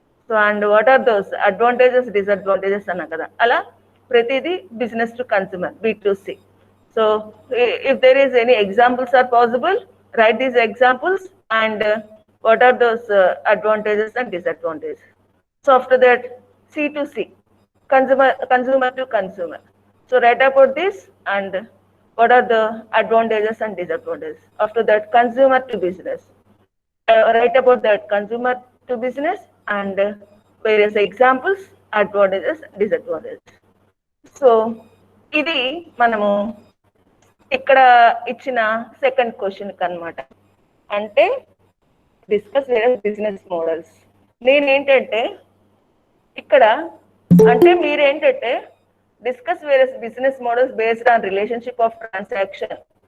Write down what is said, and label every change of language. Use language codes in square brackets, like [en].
[en] so and what are those advantages, disadvantages [te] అన్నా కదా, అలా ప్రతిదీ [en] Business to consumer B2C. So if there is any examples are possible, write these examples and what are those advantages and disadvantages. So after that C2C, consumer to consumer. So write about this and what are the advantages and disadvantages. After that, consumer to business. Write about that consumer to business and various examples, advantages, disadvantages. [te] So ఇది మనము ఇక్కడ ఇచ్చిన second question అన్నమాట. [en] అంటే discuss various business models. [te] నేనేంటంటే ఇక్కడ అంటే మీరేంటంటే [en] Discuss various business models based on relationship of transaction.